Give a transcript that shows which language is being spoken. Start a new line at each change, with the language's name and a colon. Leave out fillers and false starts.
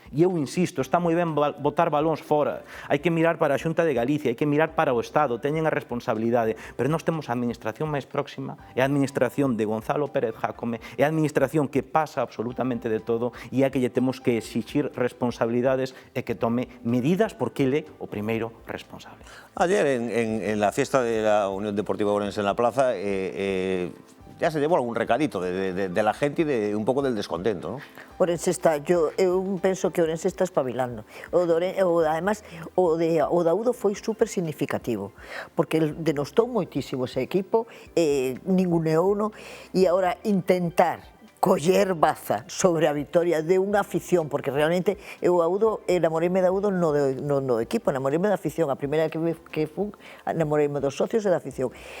Galician: E eu insisto, está moi ben botar balóns fora, hai que mirar para a Xunta de Galicia, hai que mirar para o Estado, teñen a responsabilidade, pero nós temos a administración máis próxima, é a administración de Gonzalo Pérez Jácome, é a administración que pasa absolutamente de todo e é a que lle temos que exixir responsabilidades e que tome medidas porque ele é o primeiro responsable.
Spanish: Ayer en la fiesta de la Unión Deportiva Ourense en la plaza ya se llevó algún recadito de la gente y de un poco del descontento, ¿no?
Galician: Ourense está, eu penso que Ourense está espabilando. Además, o de Audo foi super significativo, porque denostou moitísimo ese equipo, ninguneouno, e agora intentar coller baza sobre a vitoria de unha afición, porque realmente eu enamoreime de Audo no equipo, enamoreime da afición, a primeira que fun, enamoreime dos socios e da afición.